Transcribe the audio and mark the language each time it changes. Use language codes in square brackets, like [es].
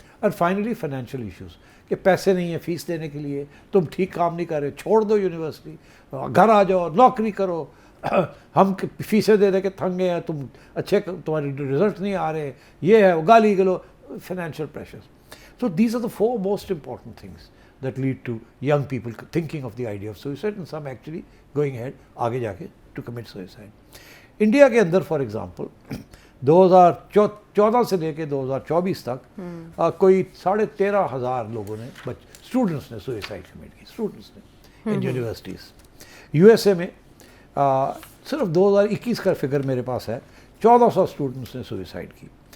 [ur] And finally financial issues کہ پیسے نہیں ہیں فیس دینے کے لیے, تم ٹھیک کام نہیں کر رہے, چھوڑ دو یونیورسٹی, گھر آ جاؤ, نوکری کرو, ہم فیسیں دے دے کے تھنگ گئے ہیں, تم اچھے تمہارے رزلٹ نہیں آ رہے, یہ ہے, گالی گلو, financial pressure. [en] So these are the 4 most important things that lead to young people thinking of the idea of suicide and some actually going ahead [ur] آگے جا کے [en] to commit suicide. [ur] انڈیا کے اندر فار ایگزامپل 2014 سے لے کے 2024 تک کوئی 13,500 لوگوں نے اسٹوڈنٹس نے سوئسائڈ کمٹ کی, اسٹوڈنٹس نے ان یونیورسٹیز. یو ایس اے میں صرف 2021 کا فگر میرے پاس ہے, 1400 اسٹوڈنٹس نے سوئسائڈ کی.